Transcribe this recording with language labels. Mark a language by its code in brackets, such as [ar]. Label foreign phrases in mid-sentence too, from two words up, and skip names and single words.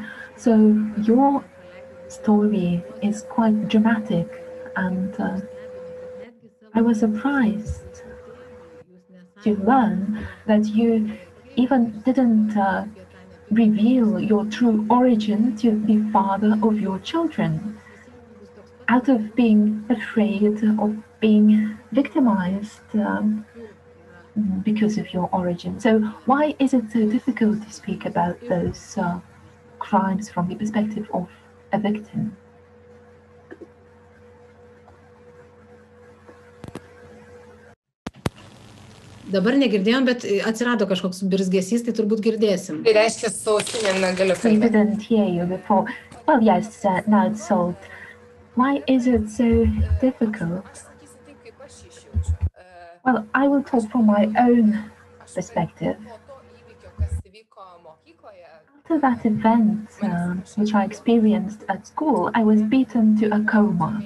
[en] So your story is quite dramatic, and I was surprised to learn that you even didn't reveal your true origin to the father of your children, out of being afraid of being victimized because of your origin. So why is it so difficult to speak about those crimes from the perspective of a victim? [lt] Dabar negirdėjom, bet atsirado kažkoks birzgesys, tai turbūt girdėsim. Tai reiškia, su ausinėm negaliu kalbėti. [en] We didn't hear you before. Well, yes, now it's solved. Why is it so difficult? Well, I will talk from my own perspective. After that event, which I experienced at school, I was beaten to a coma.